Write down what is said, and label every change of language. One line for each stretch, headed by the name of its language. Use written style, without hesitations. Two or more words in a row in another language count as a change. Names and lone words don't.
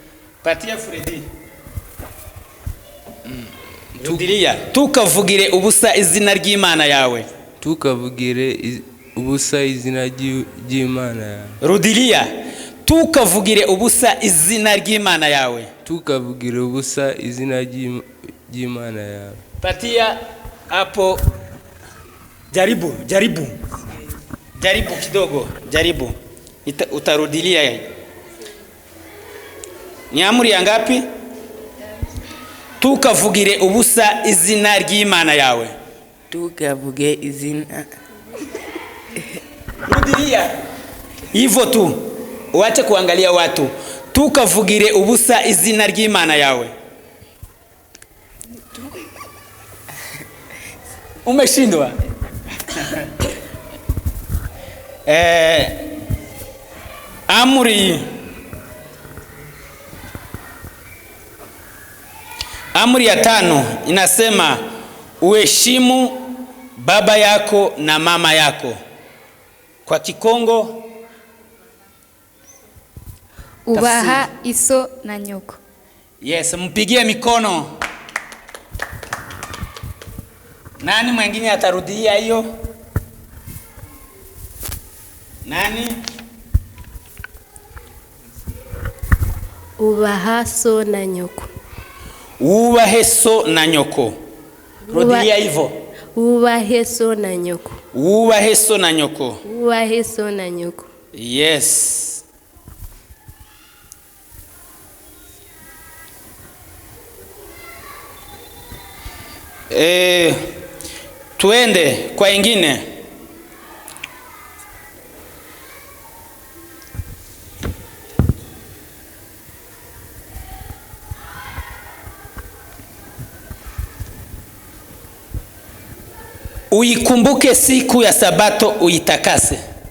Swahili: Patia Fredi. Rudiria.
Kinyarwanda: Tukavugire ubusa izina ry'Imana yawe. Tukavugire ubusa izina ry'Imana yawe.
Swahili: Rudiria.
Kinyarwanda: Tukavugire ubusa izina ry'Imana yawe. Tukavugire ubusa izina ry'Imana yawe.
Swahili: Patia hapo. Jaribu kidogo, jaribu. Utarudilia yeye. Ni amri ya ngapi?
Kinyarwanda: Tukavugire ubusa izina ry'Imana yawe. Tukavuge izina.
Swahili: Rudilia. Hivyo tu. Uache kuangalia watu.
Kinyarwanda: Tukavugire ubusa izina ry'Imana yawe.
Swahili: Umeshindwa? Amri ya 5 inasema uheshimu baba yako na mama yako. Kwa Kikongo
Kinyarwanda: ubaha iso na nyoko.
Swahili: Yes, mpigie mikono. Nani mwingine atarudia hiyo? Nani?
Kinyarwanda: Ubaha so na nyoko. Ubahe so na nyoko.
Swahili: Rudia hivyo.
Kinyarwanda: Ubahe so na nyoko. Ubahe so na nyoko. Ubahe so na nyoko.
Swahili: Yes. Tuende kwa ingine. Uikumbuke siku ya Sabato uitakase.